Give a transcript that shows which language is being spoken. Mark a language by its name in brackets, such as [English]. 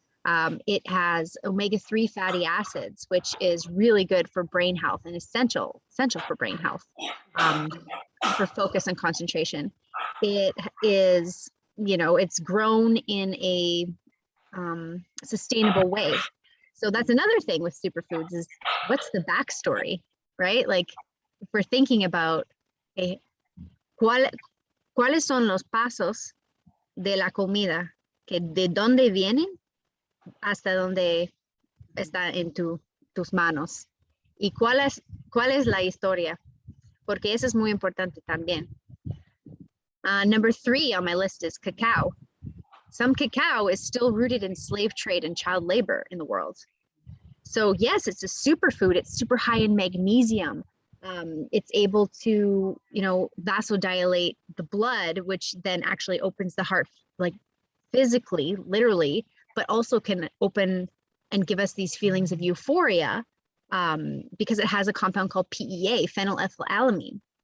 [English] It has omega-3 fatty acids, which is really good for brain health and essential for brain health, for focus and concentration. It is, it's grown in a sustainable way. So that's another thing with superfoods, is what's the backstory, right? Like, if we're thinking about [Spanish] ¿cuáles son los pasos de la comida, que de dónde vienen hasta donde está en tus manos? ¿Y cuál es la historia? Porque eso es muy importante también. [English] Number 3 on my list is cacao. Some cacao is still rooted in slave trade and child labor in the world. So yes, it's a superfood. It's super high in magnesium. It's able to, vasodilate the blood, which then actually opens the heart, like physically, literally, but also can open and give us these feelings of euphoria, because it has a compound called PEA, phenylethylalanine.